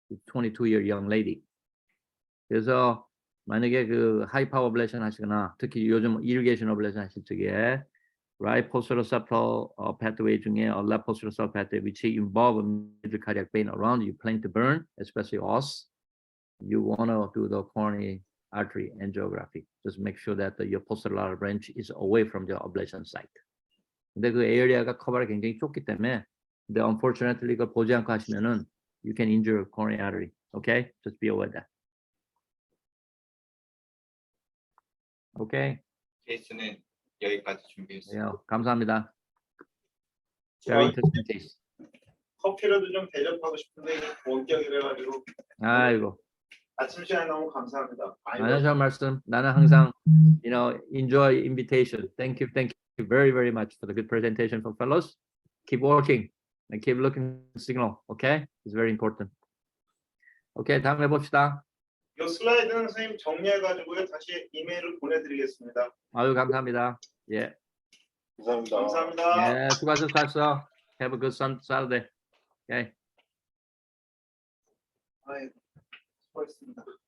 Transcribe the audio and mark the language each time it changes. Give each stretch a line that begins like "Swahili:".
English: 22-year young lady.
Korean: 그래서 만약에 그 하이 파워 어블레이션 하시거나 특히 요즘 이리게이션 어블레이션 하실 적에
English: right posteroseptal pathway 중에 left posteroseptal pathway which involve middle cardiac vein around you plan to burn, especially os, you want to do the coronary artery angiography. Just make sure that your posterolateral branch is away from the ablation site.
Korean: 근데 그 에어리아가 커버가 굉장히 좁기 때문에 근데 unfortunately 그걸 보지 않고 하시면은
English: you can injure coronary artery. Okay? Just be aware of that. Okay?
Korean: 케이스는 여기까지 준비했어요. 네, 감사합니다.
English: Very interesting case.
Korean: 커피라도 좀 대접하고 싶은데 이게 원격이래가지고 아이고. 아침 시간에 너무 감사합니다. 안녕하세요 말씀. 나는 항상
English: enjoy invitation. Thank you very very much for the good presentation for fellows. Keep working and keep looking signal. Okay, it's very important.
Korean: 오케이, 다음 해봅시다. 이 슬라이드는 선생님 정리해가지고요 다시 이메일을 보내드리겠습니다. 아유, 감사합니다. 예. 감사합니다. 감사합니다. 예, 수고하셨어.
English: Have a good Saturday.
Korean: 오케이. 아이, 수고하셨습니다.